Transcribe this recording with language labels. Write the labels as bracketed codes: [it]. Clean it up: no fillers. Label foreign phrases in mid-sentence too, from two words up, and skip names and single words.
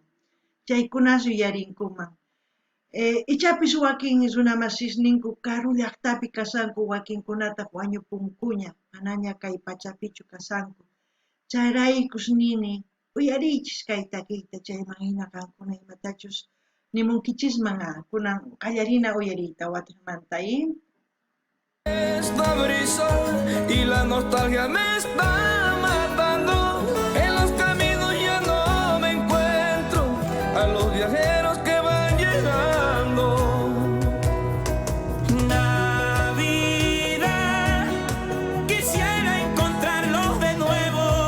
[qu] Chaykunas yuyarinkuman. Ichapis wakin runamasisninku karu llaqtapi kasanku, wakinkunataq wañupunkuña, manaña kay pachapichu kasanku. Chayraykus nini uyarichis kay takiyta, chayman hina qankuna imatachus nimunkichisman kunan qallarina uyariyta wataymantay. [es] Esta brisa y la nostalgia me está matando. En los caminos ya no me encuentro a los viajeros que van llegando. Navidad, quisiera encontrarlos de nuevo.